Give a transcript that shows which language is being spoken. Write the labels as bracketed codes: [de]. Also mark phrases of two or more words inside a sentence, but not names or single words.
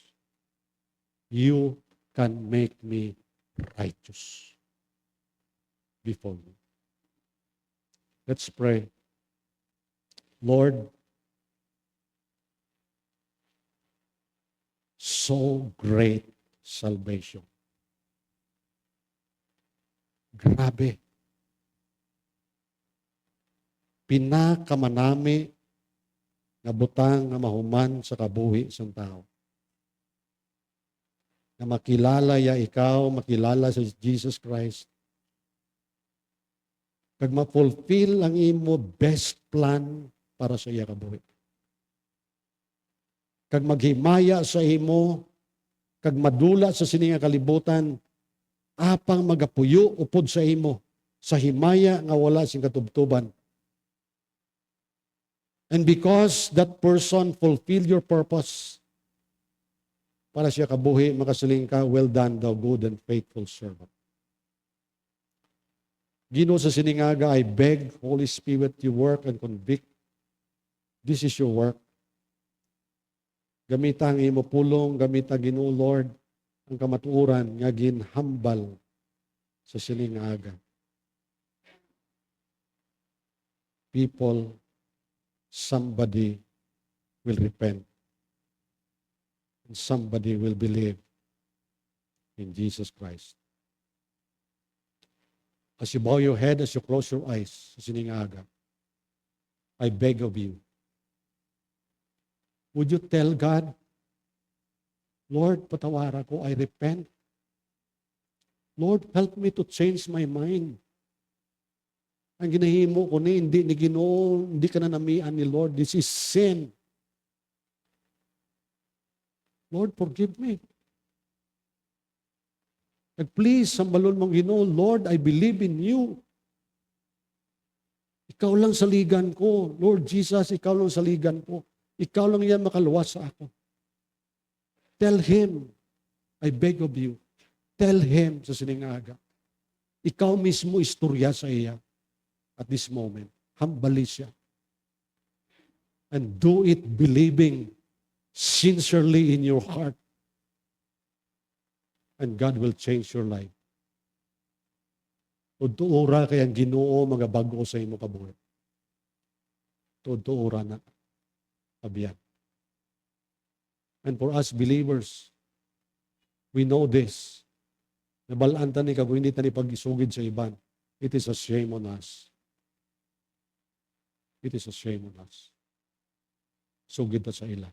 [en] You can make me righteous before you. Let's pray. Lord, so great salvation. [hil] Grabe. Pinakamanami na butang na mahuman sa kabuhi sa tao. Na makilala ya ikaw, makilala sa Jesus Christ. Kag ma-fulfill ang imo [en] best plan [hil] para sa iya kabuhi. Kag maghimaya sa imo, kag madula sa sininga kalibutan, apang magapuyo upod sa imo, sa himaya nga wala sing katubtuban. [en] And because that person fulfilled your purpose, [hil] para siya kabuhi, makasiling ka, [en] well done, thou good and faithful servant. [hil] Ginoo sa siningaga, [en] I beg, Holy Spirit, you work and convict. This is your work. [hil] Gamita ang imo pulong, gamita Ginoo Lord, ang kamatuoran nga ginhambal sa siningaga. [en] People, somebody will repent. And somebody will believe in Jesus Christ. As you bow your head, as you close your eyes, [hil] sa siningaga, [en] I beg of you, would you tell God, Lord, [hil] patawara ko, [en] I repent. Lord, help me to change my mind. [hil] Ang ginahimo ko ni, hindi ni Ginoo, hindi ka na namian ni Lord. [en] This is sin. Lord, forgive me. [hil] Nag-please, sambalon mong Ginoo, [en] Lord, I believe in you. [hil] Ikaw lang saligan ko. Lord Jesus, ikaw lang saligan ko. Ikaw lang yan makaluwas sa ako. [en] Tell Him, I beg of you, tell Him [hil] sa siningaga. Ikaw mismo istorya sa iya [en] at this moment. [hil] Hambali siya. [en] And do it believing sincerely in your heart. And God will change your life. [hil] Tutuura kay ang Ginoo mga bago sa imo kabuhi. Tutuura na. Abiyan. [en] And for us believers, we know this. [hil] Nabalaan ta ni kag hindi ta ni pag-isugid sa iban. [en] It is a shame on us. It is a shame on us. [hil] Sugid ta sa ila.